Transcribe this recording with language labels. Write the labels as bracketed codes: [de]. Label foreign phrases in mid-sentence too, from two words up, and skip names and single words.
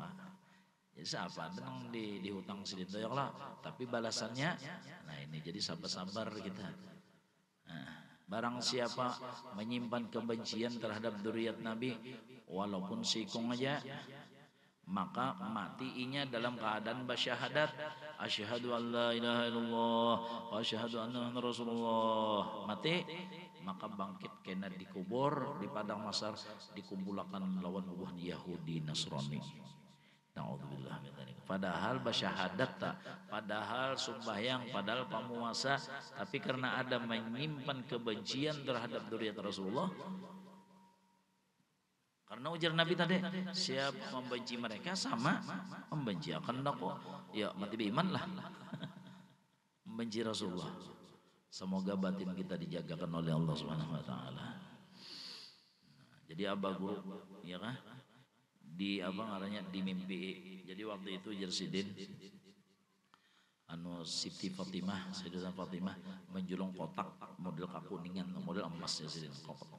[bjn] Jadi siapa nang dihutang sidin toyok lah, tapi balasannya, nah ini jadi sabar-sabar kita. Nah, barang siapa menyimpan kebencian terhadap dzurriat Nabi, walaupun sikung aja, maka matiinya dalam keadaan bersyahadat, [ar] أشهد أن لا إله إلا الله وأشهد أن رسول الله, [bjn] mati maka bangkit kena dikubur di padang mahsyar, dikumpulkan lawan buah Yahudi Nasrani. [ar] نعوذ بالله من ذلك. [bjn] Padahal bersyahadat tak, padahal sembahyang, padahal pamuasa, tapi karena ada menyimpan kebencian terhadap dzurriat Rasulullah. Karena ujar Nabi tadi, siapa membenci mereka sama membenci akan aku. Ya mati beriman lah. Membenci Rasulullah. Semoga batin kita dijagakan oleh Allah [ar] سبحانه وتعالى. [bjn] Jadi abah guru ya kan? Di apa ngarannya di mimpi. Jadi waktu itu Jersidin anu Siti Fatimah, Sayyidatuna Fatimah menjulung kotak model kakuningan, model emas ya Sidin kotak.